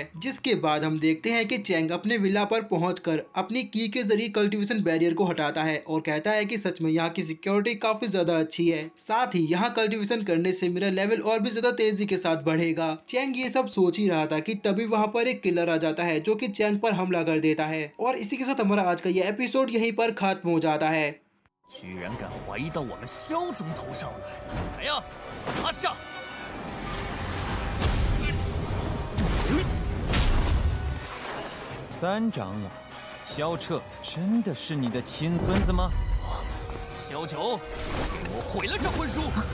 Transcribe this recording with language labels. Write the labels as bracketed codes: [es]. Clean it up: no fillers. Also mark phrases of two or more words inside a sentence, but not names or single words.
[hi] जिसके बाद हम देखते हैं कि चैंग अपने विला पर पहुंचकर अपनी की के जरिए [en] cultivation barrier [hi] को हटाता है और कहता है कि सच में यहाँ की सिक्योरिटी काफी ज्यादा अच्छी है, साथ ही यहाँ कल्टीवेशन करने से मेरा लेवल और भी ज्यादा तेजी के साथ बढ़ेगा। चैंग ये सब सोच ही रहा था कि तभी वहाँ पर एक किलर आ जाता है जो कि चैंग पर हमला कर देता है और इसी के साथ हमारा आज का ये एपिसोड यहीं पर खत्म हो जाता है। [zh] 居然敢怀疑到我们萧总头上来！来呀，拿下！三长老，萧彻真的是你的亲孙子吗？萧九，给我毁了这婚书！